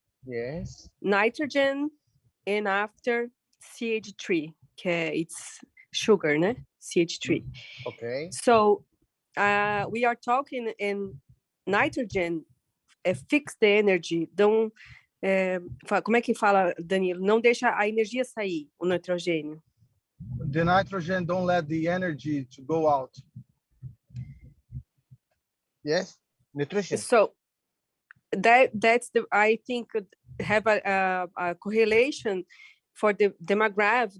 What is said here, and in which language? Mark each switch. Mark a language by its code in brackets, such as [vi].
[en] Yes. nitrogen, and after CH3, it's sugar, né? CH3. Okay. So we are talking in nitrogen, fix the energy. [pt] Como é que fala, Danilo? Não deixa a energia sair, o nitrogênio. [en] The nitrogen don't let the energy to go out. Yes. Nutrition. So that's the, I think, have a correlation for the demograph.